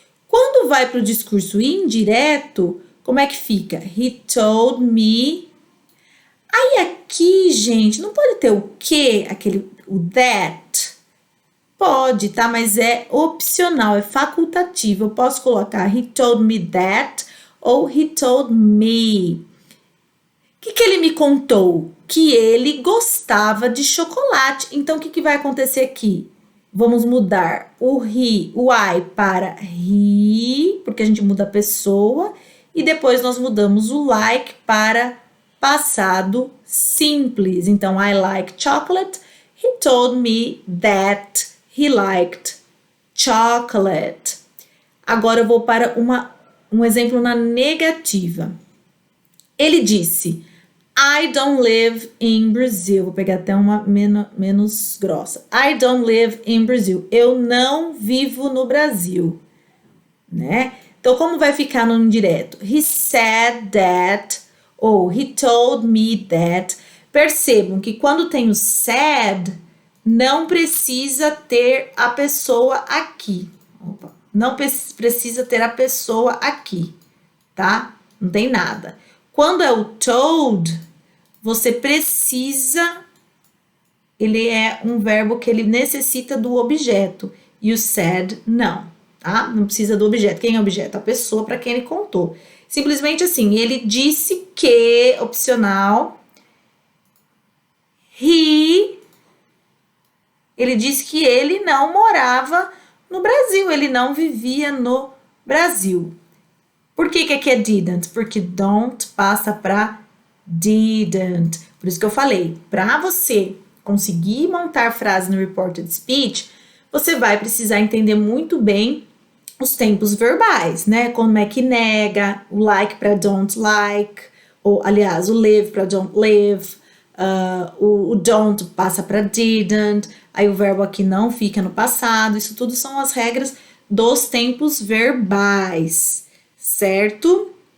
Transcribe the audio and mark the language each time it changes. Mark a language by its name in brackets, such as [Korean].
[Portuguese] Quando vai para o discurso indireto, como é que fica? He told me. Aí aqui, gente, não pode ter o que, o that? Pode, tá? Mas é opcional, é facultativo. Eu posso colocar he told me that ou he told me. O que ele me contou? Que ele gostava de chocolate. Então, o que vai acontecer aqui? Vamos mudar o he, o I para he, porque a gente muda a pessoa. E depois nós mudamos o like para passado simples. [English] Então, I like chocolate. He told me that he liked chocolate. [Portuguese] Agora eu vou para um exemplo na negativa. [English] Ele disse, I don't live in Brazil. [Portuguese] Vou pegar até uma menos grossa. I don't live in Brazil. Eu não vivo no Brasil, né? Então, como vai ficar no indireto? [English] He said that, ou he told me that. [Portuguese] Percebam que quando tem o said, não precisa ter a pessoa aqui. Opa, não precisa ter a pessoa aqui, tá? Não tem nada. Quando é o told, você precisa, ele é um verbo que ele necessita do objeto. E o said, não, tá? Não precisa do objeto. Quem é o objeto? A pessoa para quem ele contou. Simplesmente assim, ele disse que, opcional, ele disse que ele não morava no Brasil, ele não vivia no Brasil. Por que aqui é didn't? Porque don't passa para didn't. Por isso que eu falei, para você conseguir montar frase no reported speech, você vai precisar entender muito bem os tempos verbais, né? Como é que nega, o like para don't like, ou aliás, o live para don't live, o don't passa para didn't, aí o verbo aqui não fica no passado, isso tudo são as regras dos tempos verbais, certo?